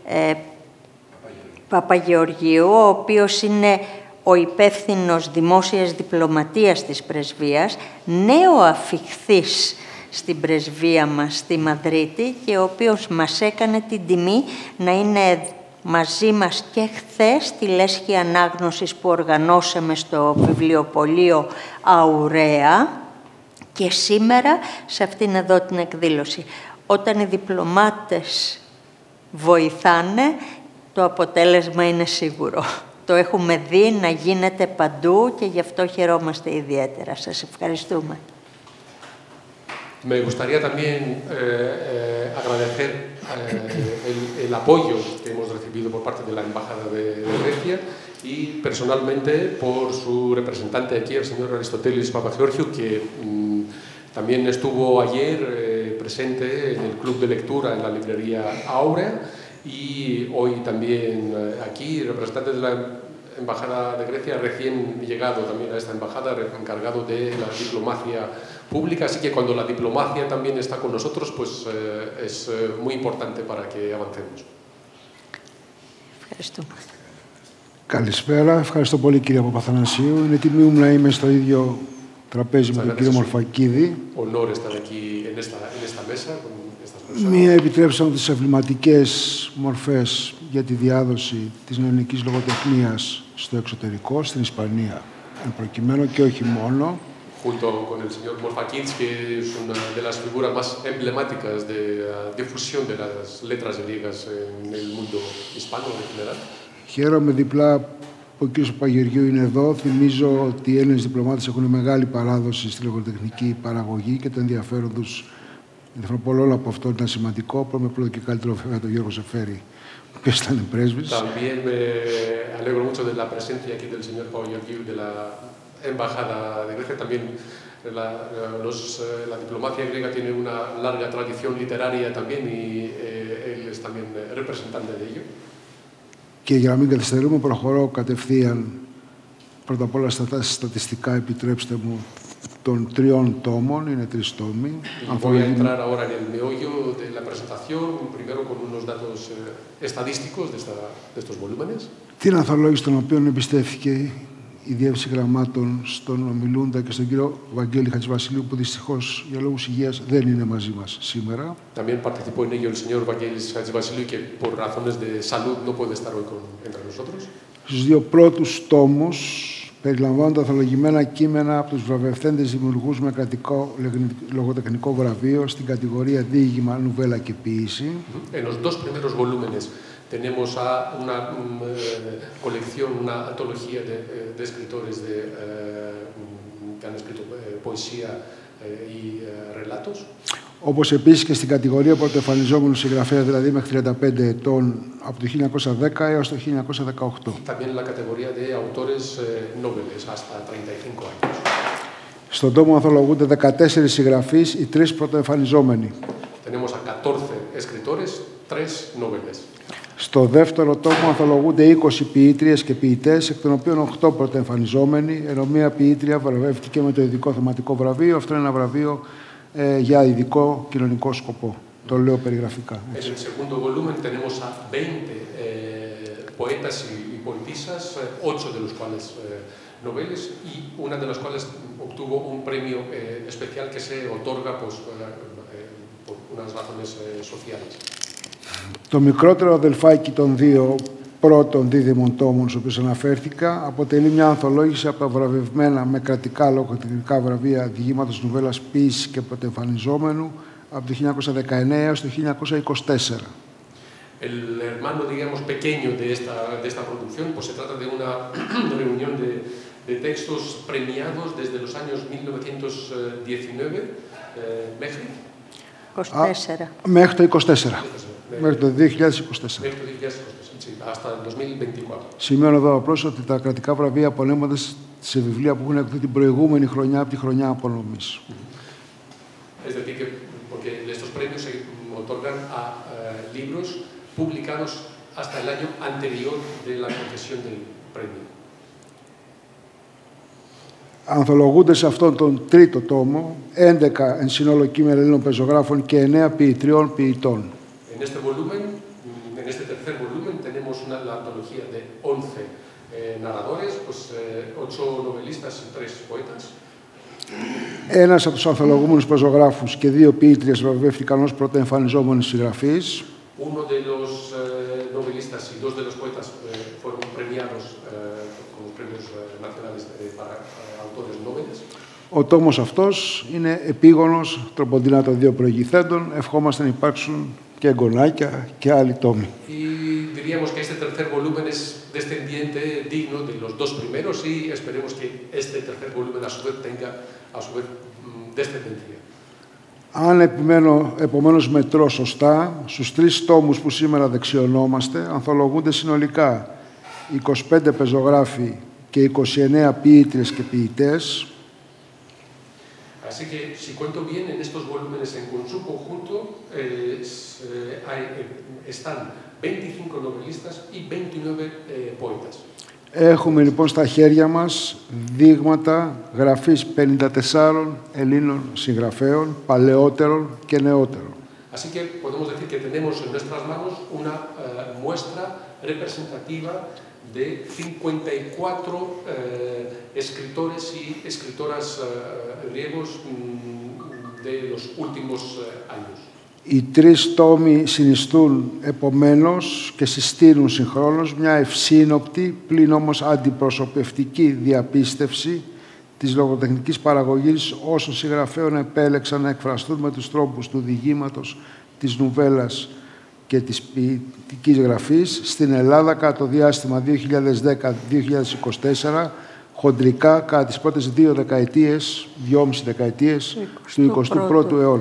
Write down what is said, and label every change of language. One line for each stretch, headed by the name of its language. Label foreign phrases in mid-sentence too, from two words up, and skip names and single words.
Greek: Παπαγεωργίου, ο οποίος είναι ο υπεύθυνος δημόσιας διπλωματίας της πρεσβείας, νέο αφιχθής στην πρεσβεία μας στη Μαδρίτη και ο οποίος μας έκανε την τιμή να είναι μαζί μας και χθες στη λέσχη ανάγνωσης που οργανώσαμε στο βιβλιοπωλείο Αουραία και σήμερα σε αυτήν εδώ την εκδήλωση. Όταν οι διπλωμάτες βοηθάνε, το αποτέλεσμα είναι σίγουρο. Το έχουμε δει να γίνεται παντού και γι' αυτό χαιρόμαστε ιδιαίτερα. Σας ευχαριστούμε.
Spanish: Me gustaría también agradecer el apoyo que hemos recibido por parte de la Embajada de Grecia y personalmente por su representante aquí, el señor Aristotelis Papageorgiou, que También estuvo ayer presente en el club de lectura en la librería Áurea y hoy también aquí, representante de la Embajada de Grecia, recién llegado también a esta embajada, encargado de la diplomacia pública, así que cuando la diplomacia también está con nosotros, pues es muy importante para que avancemos.
Greek: Καλησπέρα, ευχαριστώ πολύ κύριε Παπαθανασίου. Είναι τιμή μου να είμαι στο ίδιο τραπέζι με τον κύριο Μορφακίδη. Μία επιτρέψαμε τις εμβληματικές μορφές για τη διάδοση της νεωνικής λογοτεχνίας στο εξωτερικό, στην Ισπανία, εν προκειμένου και όχι μόνο.
Spanish: Junto con el señor Morfakis, que es una de las figuras más emblemáticas de la difusión de las letras griegas en el mundo hispano en general.
Greek: Χαίρομαι διπλά που ο κ. Παγεριού είναι εδώ. Θυμίζω ότι οι Έλληνες διπλωμάτες έχουν μεγάλη παράδοση στη λογοτεχνική παραγωγή και το ενδιαφέρον τους. Όλο από αυτό είναι σημαντικό. Πρώτα πρώτο και καλύτερο βέβαια τον Γιώργο Ζεφέρη, ο οποίος ήταν πρέσβης.
Spanish: También me alegro mucho de la presencia aquí del señor Pageriu de la Embajada de Grecia. También la diplomacia griega tiene una larga tradición literaria también y él es también representante de ello.
Greek: Και για να μην καθυστερούμε, προχωρώ κατευθείαν πρώτα απ' όλα στα στατιστικά, επιτρέψτε μου, των 3 τόμων, είναι 3 τόμοι.
Spanish: Voy a entrar ahora en el meollo de la presentación, primero con unos datos estadísticos de estos volúmenes.
Greek: Την ανθολόγηση των οποίων εμπιστεύθηκε η Διεύθυνση Γραμμάτων στον ομιλούντα και στον κύριο Βαγγέλη Χατζηβασιλείου, που δυστυχώς για λόγους υγείας δεν είναι μαζί μας σήμερα.
Spanish: También participó en ello el señor Vangelis Hachivasiliou, que por razones de salud no puede estar hoy entre nosotros.
Greek: Στους 2 πρώτους τόμους περιλαμβάνονται ανθολογημένα κείμενα από τους βραβευθέντες δημιουργούς με κρατικό λογοτεχνικό βραβείο στην κατηγορία διήγημα, νουβέλα και ποίηση.
Spanish: En los 2 primeros volúmenes tenemos una colección, una antología de escritores que han escrito poesía y relatos.
Greek: Όπως επίσης και στην κατηγορία πρωτοεμφανιζόμενου συγγραφέα, δηλαδή μέχρι 35 ετών, από το 1910 έως το 1918.
Spanish: También la categoría de autores nobles hasta 35 años.
Greek: Στον τόμο ανθολογούνται 14 συγγραφείς, οι 3 πρωτοεμφανιζόμενοι.
Spanish: Tenemos a 14 escritores, 3 nobles.
Greek: Στο δεύτερο τόμο ανθολογούνται 20 ποιήτριες και ποιητές, εκ των οποίων 8 πρωτοεμφανιζόμενοι, ενώ μία ποιήτρια βραβεύτηκε με το ειδικό θεματικό βραβείο. Αυτό είναι ένα βραβείο για ειδικό κοινωνικό σκοπό. Το λέω περιγραφικά.
Spanish: En el segundo volumen tenemos a 20 poetas y poetisas, 8 de los cuales noveles, y una de las cuales obtuvo un premio especial que se otorga pues, por unas razones sociales.
Greek: Το μικρότερο αδελφάκι των 2 πρώτων δίδυμων τόμων, στους οποίους αναφέρθηκα, αποτελεί μια ανθολόγηση από τα βραβευμένα με κρατικά λογοτεχνικά βραβεία διηγήματος νουβέλας ποίησης και πρωτοεμφανιζόμενου από το 1919 έως το 1924.
Spanish: El hermano, digamos, pequeño de esta producción, pues se trata de una reunión de textos premiados desde los años 1919,
Greek: μέχρι 24. Μέχρι το 24. Μέχρι το 2024.
Spanish: Hasta el 2024.
Greek: Σημειώνω εδώ απλώς ότι τα κρατικά βραβεία απονέμονται σε βιβλία που έχουν εκδοθεί την προηγούμενη χρονιά από τη χρονιά απονομής.
Spanish: Es decir, que porque estos premios se otorgan a libros publicados hasta el año anterior de la concesión del premio.
Greek: Ανθολογούνται σε αυτόν τον 3ο τόμο 11 εν σύνολο κείμενα Ελλήνων πεζογράφων και 9 ποιητριών ποιητών.
Spanish: En este volumen, en este tercer volumen, tenemos la antología de 11 narradores, pues 8 novelistas y 3 poetas.
Greek: Ένας από τους ανθολογούμενους πεζογράφους και 2 ποιήτριες βραβεύτηκαν ως πρωτοεμφανιζόμενοι συγγραφείς.
Spanish: Uno de los novelistas y 2 de los poetas fueron premiados con los premios nacionales para autores noveles.
Greek: Ο τόμος αυτός είναι επίγονος τροποντινά των 2 προηγηθέντων. Ευχόμαστε να υπάρξουν και εγγονάκια και άλλοι τόμοι.
Spanish: Y diríamos que este tercer volumen es descendiente digno de los 2 primeros y esperemos que este tercer volumen a su vez tenga a su vez descendencia.
Greek: Αν επομένως μετρώ σωστά, στους 3 τόμους που σήμερα δεξιωνόμαστε, ανθολογούνται συνολικά 25 πεζογράφοι και 29 ποιήτριες και ποιητές.
Spanish: Así que, si cuento bien, en estos volúmenes en su conjunto están 25 novelistas y 29 poetas.
Greek: Έχουμε λοιπόν στα χέρια μας δείγματα γραφής 54 Ελλήνων συγγραφέων, παλαιότερων και νεότερων.
Spanish: Así que podemos decir que tenemos en nuestras manos una muestra representativa de 54 escritores y escritoras griegos de los últimos años.
Greek: Οι τρεις τόμοι συνιστούν επομένως και συστήνουν συγχρόνως μια ευσύνοπτη, πλην όμως αντιπροσωπευτική διαπίστευση της λογοτεχνικής παραγωγής όσων συγγραφέων επέλεξαν να εκφραστούν με τους τρόπους του διηγήματος, της νουβέλας και της ποιητικής γραφής στην Ελλάδα κατά το διάστημα 2010-2024, χοντρικά κατά τις πρώτες 2 δεκαετίες, 2,5 δεκαετίες του 21ου αιώνα.